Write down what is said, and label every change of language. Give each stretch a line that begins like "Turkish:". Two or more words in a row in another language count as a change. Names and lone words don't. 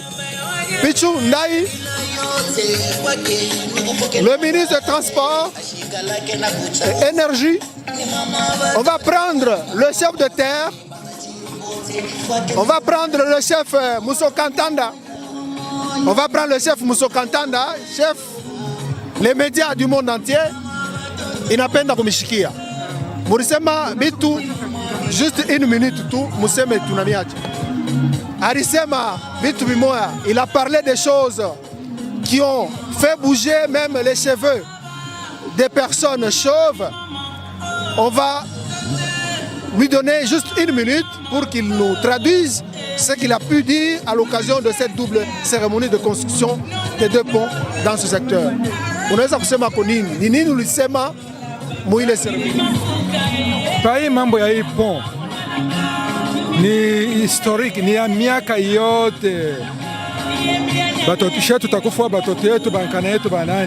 French: Pichou Ndaï, le ministre des Transports et Énergie. On va prendre le chef de terre. On va prendre le chef Mousso Kantanda. On va prendre le chef Mousso Kantanda, chef les médias du monde entier.
Swahili: Inapenda kumishikia. Murisema bitu
French: juste une minute
Swahili: tu museme tunamiacha. Arisema bitu bimoya,
French: il a parlé des choses qui ont fait bouger même les cheveux des personnes chauves. On va lui donner juste une minute pour qu'il nous traduise ce qu'il a pu dire à l'occasion de cette double cérémonie de construction des deux ponts dans ce secteur.
Swahili: Unaweza kusema kwa nini? Ni nini ulisema muile serikali? Pai mambo ya hii pont ni historique, ni ya miaka yote. Batoto shetu takufa, batoto yetu, bankana yetu, banani.